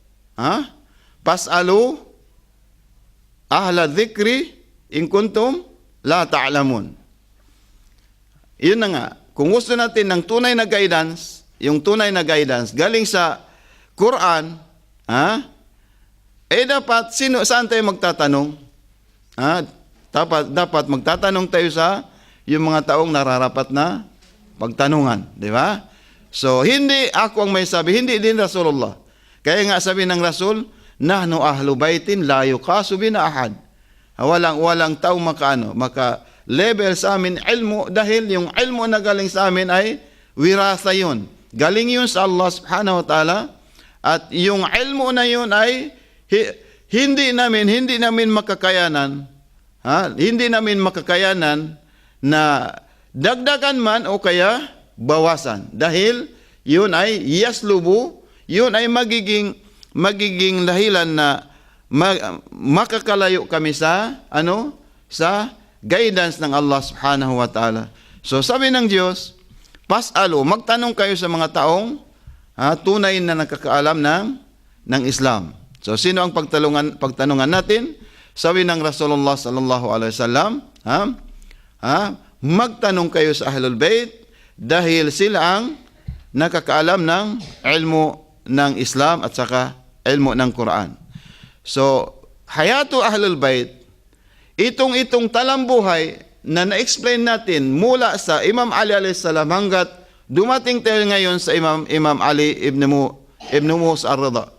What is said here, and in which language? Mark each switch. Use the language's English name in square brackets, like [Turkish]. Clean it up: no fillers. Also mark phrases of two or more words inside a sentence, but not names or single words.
[Arabic] أهل الذكر إن كنتم لا تعلمون. [Filipino] Yun na nga, kung gusto natin ng tunay na guidance, yung tunay na guidance galing sa Quran, dapat saan tayo magtatanong? Dapat magtatanong tayo sa yung mga taong nararapat na pagtanungan, di ba? So, hindi ako ang may sabi, hindi din Rasulullah. Kaya nga sabi ng Rasul, [Arabic] نحن أهل بيت لا يقاس بنا أحد. [Filipino] Walang tao maka-level sa amin ilmu dahil yung ilmu na galing sa amin ay wirasa yun. Galing yun sa Allah [Arabic] سبحانه وتعالى [Filipino] at yung ilmu na yun ay hindi namin makakayanan na dagdagan man o kaya bawasan. Dahil yun ay yaslubu, yun ay magiging dahilan na makakalayo kami sa guidance ng Allah [Arabic] سبحانه وتعالى. [Filipino] So sabi ng Diyos, pas'alu, magtanong kayo sa mga taong tunay na nakakaalam ng Islam. So sino ang pagtanungan natin? Sabi ng Rasulullah [Arabic] صلى الله عليه وسلم, [Filipino] magtanong kayo sa Ahlul Bait dahil sila ang nakakaalam ng ilmu ng Islam at saka ilmu ng Quran. So, [Arabic] حياة أهل البيت, [Filipino] itong talambuhay na na-explain natin mula sa Imam Ali [Arabic] عليه السلام [Filipino] hanggat dumating tayo ngayon sa Imam Ali ibn Musa ar-Ridha.